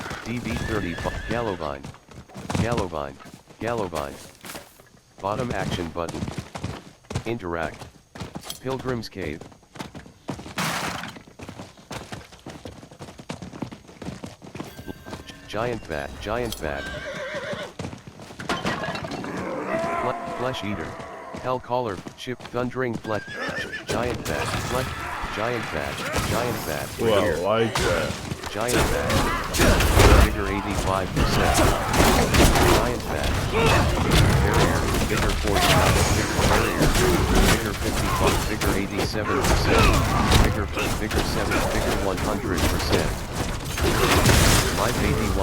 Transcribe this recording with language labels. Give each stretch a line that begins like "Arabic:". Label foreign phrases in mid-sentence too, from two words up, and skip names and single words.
English: DB35. Gallovine. Gallovine. Gallovine. Bottom action button. Interact. Pilgrim's Cave. Giant bat. Giant bat. Flesh eater. Hell caller. Ship. Thundering flesh. Giant bat. Flesh. Giant bat. Giant bat. Well, Here. I like that. Giant bat. Bigger 85%. Giant bat. Barrier. Bigger 45. Bigger barrier. Bigger 55. Bigger 87%. Bigger 7. Bigger 100%. Life 81.